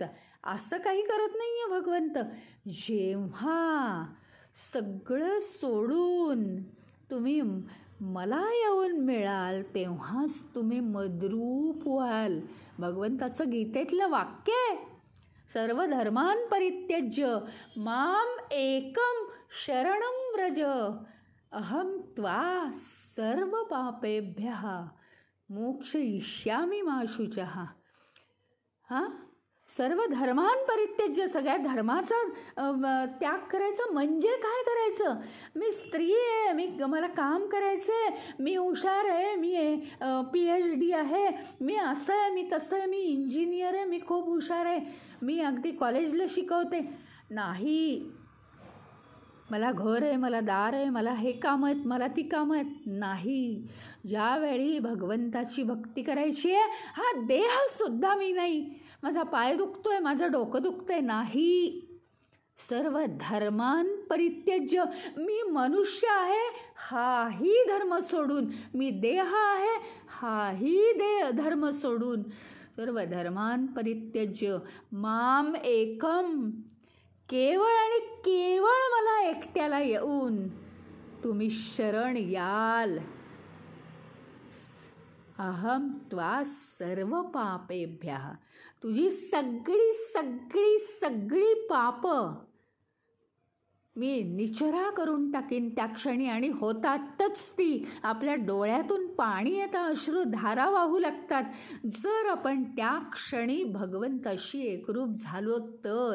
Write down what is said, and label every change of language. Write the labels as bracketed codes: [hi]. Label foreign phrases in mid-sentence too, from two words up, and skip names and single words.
[mr] असं काही करत नाही आहे भगवंत. जेव्हा सगळं सोडून तुम्ही मला येऊन मिळाल तेव्हाच तुम्ही मद्रूप व्हाल. भगवंताचं गीतेतलं वाक्य आहे, [sa] सर्व धर्मान् परित्यज्य माम एकम शरणं व्रज अहम त्वा सर्व पापेभ्यः मोक्षयिष्यामि मा शुचः. सर्व धर्मान् परित्यज्य, [mr] सगळ्या धर्माचा त्याग करायचा. म्हणजे काय करायचं? मी स्त्री आहे, मला काम करायचं आहे, मी हुशार आहे, मी PhD आहे, मी असं आहे, मी तसं आहे, मी इंजिनियर आहे, मी खूप हुशार आहे, मी अगदी कॉलेजला शिकवते. नाही. मला घर आहे, मला दार आहे, मला हे काम आहेत, मला ती कामं आहेत. नाही. ज्यावेळी भगवंताची भक्ती करायची आहे, हा देहसुद्धा मी नाही, माझा पाय दुखतोय, माझं डोकं दुखतंय, नाही. [sa] सर्व धर्मान् परित्यज्य, [mr] मी मनुष्य आहे हाही धर्म सोडून, मी देह आहे हाही धर्म सोडून, [sa] सर्व धर्मान् परित्यज्य माम एकम, [mr] केवळ आणि केवळ मला एकट्याला येऊन तुम्ही शरण याल. [sa] अहम त्वा सर्व पापेभ्यः, [mr] तुझी सगळी सगळी सगळी पाप मी निचरा करून टाकीन त्या क्षणी. आणि होतातच ती. आपल्या डोळ्यातून पाणी येतं, अश्रू धारा वाहू लागतात. जर आपण त्या क्षणी भगवंताशी एकरूप झालो तर.